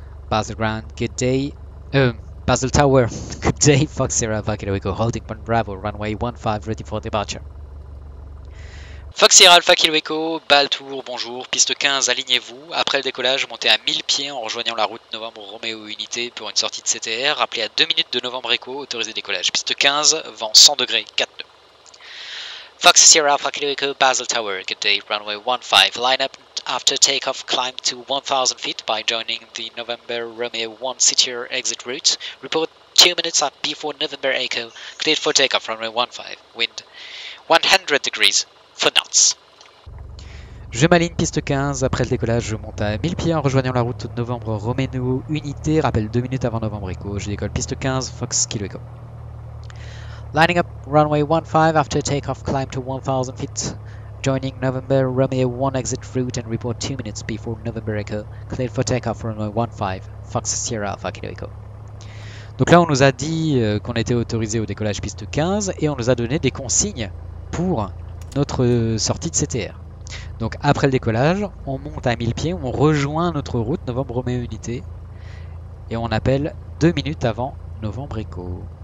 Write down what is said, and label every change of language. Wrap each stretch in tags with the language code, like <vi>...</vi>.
<en>Basel Ground, good day. Basel Tower, good day, Fox Sierra Alpha Kilo Echo, holding point Bravo, runway 15, ready for departure.</en> <fr>Fox Sierra Alpha Kilo Echo, Baltour, bonjour, piste 15, alignez-vous. Après le décollage, montez à 1000 pieds en rejoignant la route Novembre Romeo Unité pour une sortie de CTR. Rappelez à 2 minutes de Novembre Echo, autorisé décollage. Piste 15, vent 100 degrés, 4 nœuds.</fr> <en>Fox Sierra Alpha Kilo Echo, Basel Tower, good day, runway 15, line up after takeoff, climb to 1000 feet by joining the November Romeo 1 CTR exit route. Report 2 minutes before November Echo, cleared for takeoff, runway 15, wind 100 degrees.</en> <fr>Je m'aligne piste 15, après le décollage je monte à 1000 pieds en rejoignant la route Novembre Romeo Unité, rappel 2 minutes avant Novembre Echo, je décolle piste 15, Fox Kilo Echo.</fr> <en>Lining up runway 15 after takeoff, climb to 1000 feet, joining November Romeo 1 exit route and report 2 minutes before November Echo, cleared for takeoff runway 15, Fox Sierra Alpha Kilo Echo.</en> <fr>Donc là on nous a dit qu'on était autorisé au décollage piste 15 et on nous a donné des consignes pour notre sortie de CTR. Donc après le décollage, on monte à 1000 pieds, on rejoint notre route Novembre Romeo Unité et on appelle 2 minutes avant Novembre Echo.</fr>